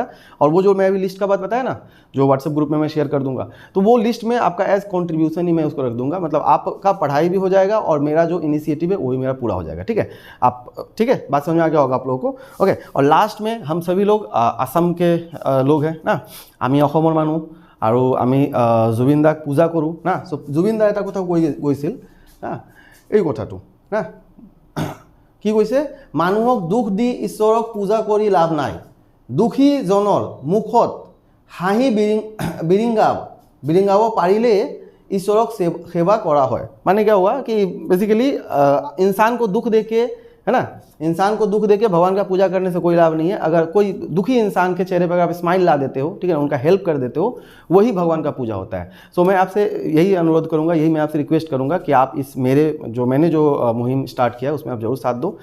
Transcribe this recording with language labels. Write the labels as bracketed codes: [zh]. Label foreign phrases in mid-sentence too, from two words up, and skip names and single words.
[hi] और वो जो मैं अभी लिस्ट का बात बताया ना, जो व्हाट्सएप ग्रुप में मैं शेयर कर दूंगा, तो वो लिस्ट में आपका [en] as contribution [hi] ही मैं उसको रख दूंगा, मतलब आपका पढ़ाई भी हो जाएगा और मेरा जो इनिशिएटिव है वो भी मेरा पूरा हो जाएगा, ठीक है। आप ठीक है, बात समझ में आ गया होगा आप लोगों को, ओके। और लास्ट में हम सभी लोग आसाम के लोग हैं ना, [as] আমি অসমৰ মানুহ আৰু আমি জুবিন দাক পূজা কৰোঁ না। জুবিন দা এটা কথা কৈছিল না, এই কথাটো না, কি কৈছে, মানুহক দুখ দি ঈশ্বৰক পূজা কৰি লাভ নাই, দুখীজনৰ মুখত হাঁহি বিৰিঙাব পাৰিলে ঈশ্বৰক সেৱা কৰা হয়। [hi] माने क्या हुआ कि बेसिकली इंसान को दुख देके, है ना, इंसान को दुख देके भगवान का पूजा करने से कोई लाभ नहीं है। अगर कोई दुखी इंसान के चेहरे पर आप स्माइल ला देते हो, ठीक है, उनका हेल्प कर देते हो, वही भगवान का पूजा होता है। सो मैं आपसे यही अनुरोध करूंगा, यही मैं आपसे रिक्वेस्ट करूंगा कि आप इस मैंने जो मुहिम स्टार्ट किया है उसमें आप जरूर साथ दो।